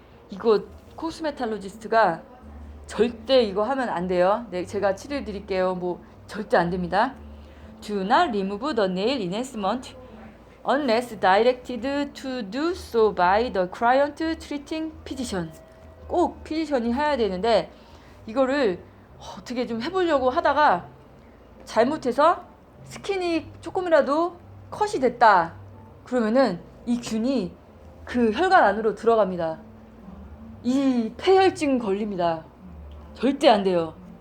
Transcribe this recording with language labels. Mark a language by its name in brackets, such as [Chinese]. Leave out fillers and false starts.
[Korean] 이거 코스메탈로지스트가 절대 이거 하면 안 돼요. 네, 제가 치료해 드릴게요. 절대 안 됩니다. [English] Do not remove the nail enhancement unless directed to do so by the client treating physician. [Korean] 꼭 피지션이 해야 되는데 이거를 어떻게 좀 해보려고 하다가 잘못해서 스킨이 조금이라도 컷이 됐다 그러면은 이 균이 그 혈관 안으로 들어갑니다. 이 폐혈증 걸립니다. 절대 안 돼요.